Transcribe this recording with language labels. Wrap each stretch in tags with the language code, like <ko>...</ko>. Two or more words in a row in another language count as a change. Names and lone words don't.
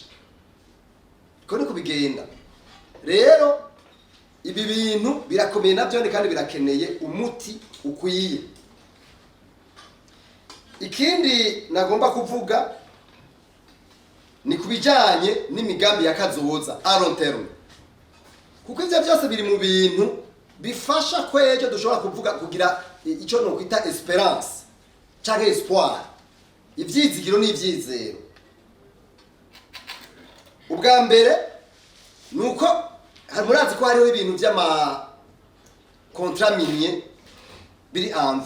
<rn>Ko ni kubigenda rero ibi bintu birakomeye navyo kandi birakeneye umuti ukwiye. Ikindi nagomba kuvuga ni kubijanye n'imigambi ya kazoza</rn> <en>a long term,</en> <rn>kuko ivyo byose biri mu bintu bifasha kwejo dushobora kuvuga kugira ico no kwita esperance canke espoir, ivyizigiro n'ivyizero. Ubwa mbere nuko murazi ko hariho ibintu by'ama</rn> <fr>contrat minier</fr> <rn>biri envie.</rn>